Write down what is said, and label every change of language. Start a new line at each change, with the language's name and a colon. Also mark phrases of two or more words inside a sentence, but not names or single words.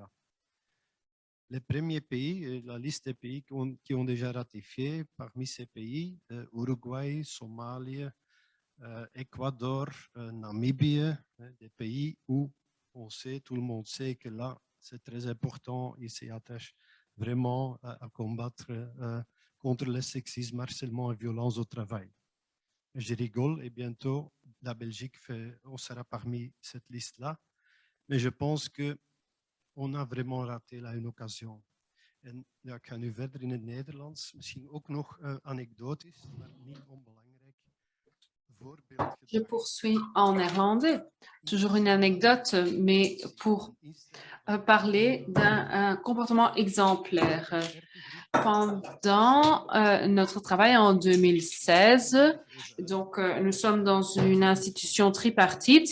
French: Les premiers pays, la liste des pays qui ont déjà ratifié, parmi ces pays, Uruguay, Somalie, Équateur, Namibie, des pays où on sait, tout le monde sait que là, c'est très important, ils s'y attachent vraiment à combattre contre le sexisme, harcèlement et violence au travail. Je rigole et bientôt, la Belgique on sera parmi cette liste-là, mais je pense qu'on a vraiment raté là une occasion.
Dutch: En ja, ik ga nu verder in het Nederlands, misschien ook nog anekdotisch, maar niet onbelangrijk.
French: Je poursuis en néerlandais. Toujours une anecdote, mais pour parler d'un comportement exemplaire. Pendant notre travail en 2016, donc nous sommes dans une institution tripartite.